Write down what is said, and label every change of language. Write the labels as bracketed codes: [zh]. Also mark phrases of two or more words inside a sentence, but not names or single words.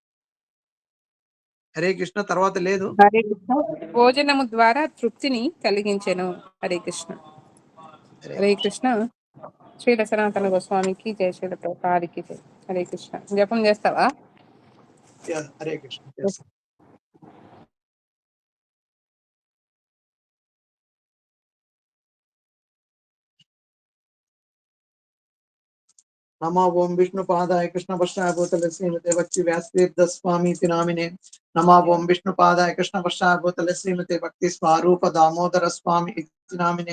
[sa] హరే కృష్ణ. [te] తర్వాత లేదు. [sa] హరే కృష్ణ. [te] భోజనము ద్వారా తృప్తిని కలిగించెను. [sa] హరే కృష్ణ. హరే కృష్ణ. [te] శ్రీల సనాతన గోస్వామికి జయ, శ్రీల ప్రభుపాదికి జయ. [sa] హరే కృష్ణ. [te] జపం చేస్తావా? [sa] హరే కృష్ణ. नमो ओं विष्णुपादाय कृष्णपश्चाय भूतले श्रीमते भक्ति व्यासतीर्थ स्वामी नामिने। नमो ओं विष्णुपादाय कृष्णपश्चाय भूतले श्रीमते भक्ति स्वरूप दामोदर स्वामी नामिने।